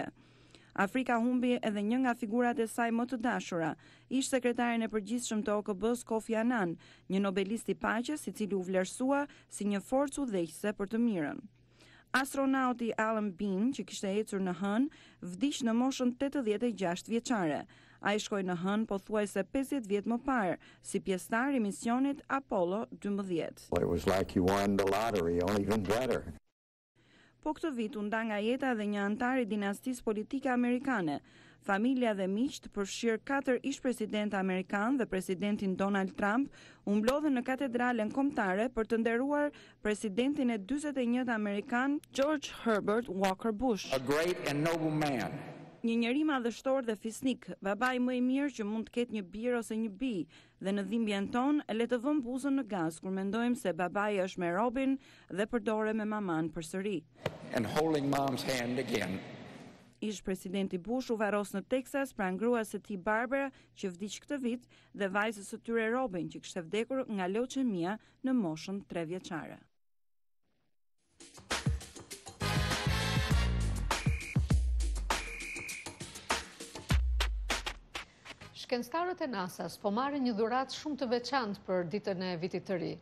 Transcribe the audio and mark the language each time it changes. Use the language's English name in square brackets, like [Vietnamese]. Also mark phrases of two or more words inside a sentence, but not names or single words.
[Albanian] Afrika humbi edhe një nga figurat e saj më të dashura, ish sekretarin e përgjithshëm të OKB-s Kofi Annan, një nobelist i paqes i cili u vlerësua si një forcë udhëheqëse për të mirën. Astronauti Alan Bean, që kishte ecur në hënë, vdiq në moshën 86 vjeçare. Ai shkoi në hënë pothuajse 50 vjet më parë, si pjesëtar i misionit Apollo 12. [English] Well, it was like you won the lottery, only even better. [Albanian] Po këtë vit u nda nga jeta dhe një antar i dinastisë politike amerikane. Familja dhe miqt, përfshirë 4 ish-presidentë amerikanë dhe presidentin Donald Trump, u mblodhen në katedralen kombëtare për të nderuar presidentin e 41 amerikan George Herbert Walker Bush. [English] A great and noble man. [Albanian] Një njeri madhështor dhe fisnik, babai më i mirë që mund të ketë një bir ose një bi, dhe në dhimbjen tonë le të vëmë buzën në gaz kur mendojmë se babai është me Robin dhe përdore me maman përsëri. [English] And holding mom's hand again. [Albanian] Ish presidenti Bush u varros në Texas pranë gruas së tij Barbara, që vdiq këtë vit, dhe vajzës së tyre Robin, që kishte vdekur nga leuqemia në moshën 3 vjeçare. Shkencëtarët e NASA-s po marrin një dhuratë shumë të veçantë për ditën e vitit të ri.